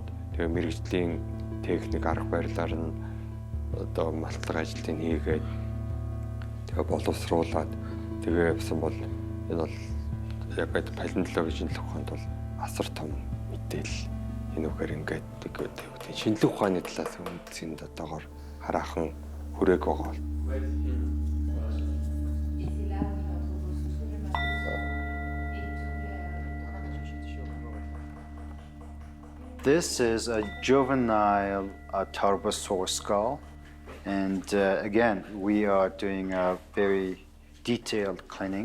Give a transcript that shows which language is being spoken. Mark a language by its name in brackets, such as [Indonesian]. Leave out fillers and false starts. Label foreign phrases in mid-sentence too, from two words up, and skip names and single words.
[Mongolian] тэгээ мэрэгжлийн техник арга барилаар нь одоо малтлага ажлыг хийгээд тэгээ боловсруулад тэгээ явсан бол энэ бол яг палеонтологийн шинжлэх ухаанд бол асар том мэдээлэл энэ үгээр ингээд шинжлэх ухааны талаас үндсэнд одоогоор хараахан хүрээг байгаа. [English] This is a juvenile Tarbosaurus skull, and again, we are doing a very detailed cleaning.